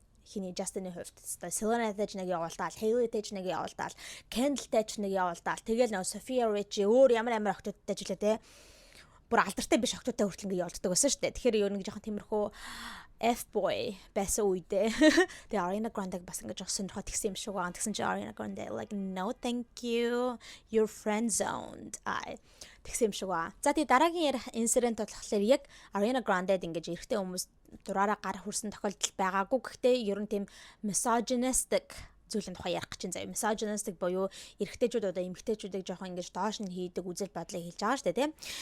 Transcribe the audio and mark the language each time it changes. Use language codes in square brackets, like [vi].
[mn] Хиний Justin-ы хувьд Selena Gomez нэг явуулдаал, Hailey Tej нэг явуулдаал, Kendall Tej нэг явуулдаал. Тэгэл нөө Sophia Richie өөр ямар охтуудтай ч үлээ те. Бүр алдартай биш охтуудтай хүртэл ингэ явуулдаг байсан шүү дээ. Тэгэхээр ер нь жоохон тиймэрхүү F-boy байсан үедээ. Тэгээ Ariana Grande бас ингэ жоохон сонирхоод тэгсэн юм шиг байгаа. Тэгсэн чи Ariana Grande [en] like no thank you. You're friend zoned. [mn] Тэгсэн юм шиг байгаа. За тэгээ дараагийн ярих инцидент болохоор яг Ariana Grande-д ингэж эрэгтэй хүмүүс дураараа гар хүрсэн тохиолдол байгаагүй. Гэхдээ ер нь тийм misogynistic зүйлэн тухай ярих гэж заяа. Misogynistic буюу эрэгтэйчүүд одоо эмэгтэйчүүдийг жоохон ингэж доош нь хийдэг үзэл бодлыг хэлж байгаа шүү дээ, тийм.